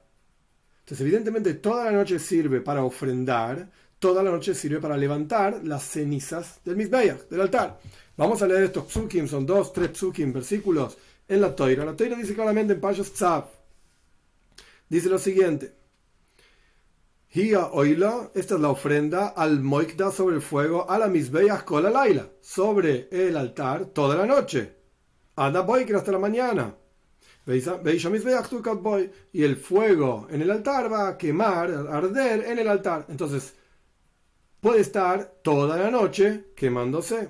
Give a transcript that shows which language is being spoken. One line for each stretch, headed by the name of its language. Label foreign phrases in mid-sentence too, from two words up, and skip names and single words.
Spanish: Entonces, evidentemente, toda la noche sirve para ofrendar, toda la noche sirve para levantar las cenizas del Mizbeach, del altar. Vamos a leer estos psukim, son 3 psukim, versículos en la Toira. La Toira dice claramente en Pashas Tzav, dice lo siguiente:
Hebrew: היא העולה,
Spanish: esta es la ofrenda
Hebrew: על מוקדה
Spanish: sobre el fuego, a la Mizbeach
Hebrew: כל הלילה,
Spanish: sobre el altar toda la noche.
Hebrew: עד הבוקר
Spanish: hasta la mañana. Y el fuego en el altar va a quemar, a arder en el altar. Entonces, puede estar toda la noche quemándose.